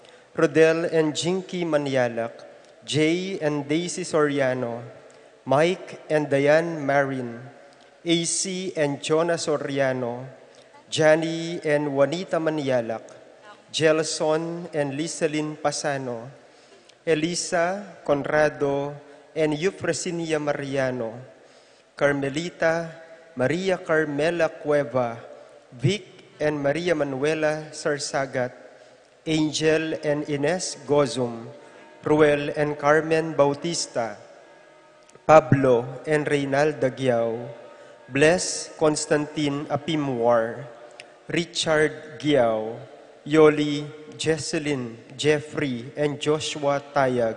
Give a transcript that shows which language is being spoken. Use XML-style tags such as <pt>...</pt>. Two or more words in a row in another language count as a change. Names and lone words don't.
<en>Rodel and Jinky Manialak, Jay and Daisy Soriano, Mike and Diane Marin, AC and Jonah Soriano, Johnny and Juanita Manialak, Gelson and Lisalyn Pasano, Elisa Conrado and Eufresinia Mariano, Carmelita, Maria Carmela Cueva, Vic and Maria Manuela Sarsagat, Angel and Ines Gozum, Ruel and Carmen Bautista, Pablo and Reynalda Giao, Bless Constantine Apimwar, Richard Giao, Yoli, Jesselyn, Jeffrey, and Joshua Tayag,</en>